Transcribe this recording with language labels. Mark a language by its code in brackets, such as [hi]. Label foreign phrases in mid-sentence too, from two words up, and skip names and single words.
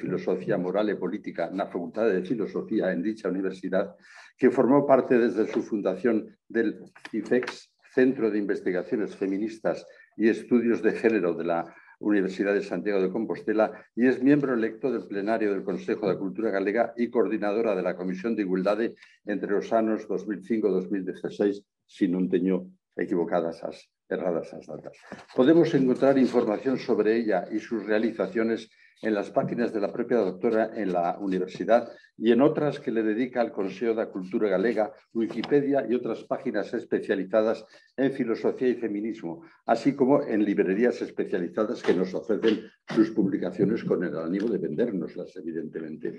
[es] Filosofía Moral y Política en la Facultad de Filosofía en dicha universidad, que formó parte desde su fundación del CIFEX, Centro de Investigaciones Feministas y Estudios de Género de la Universidad de Santiago de Compostela y es miembro electo del plenario del Consejo de Cultura Galega y coordinadora de la Comisión de Igualdade [gl] entre os anos 2005 e 2016 si non teño equivocadas erradas as datas. [es] Podemos encontrar información sobre ella y sus realizaciones en las páginas de la propia doctora en la universidad y en otras que le dedica al Consejo da Cultura Galega, Wikipedia y otras páginas especializadas en filosofía y feminismo, así como en librerías especializadas que nos ofrecen sus publicaciones con el ánimo de vendérnoslas, evidentemente.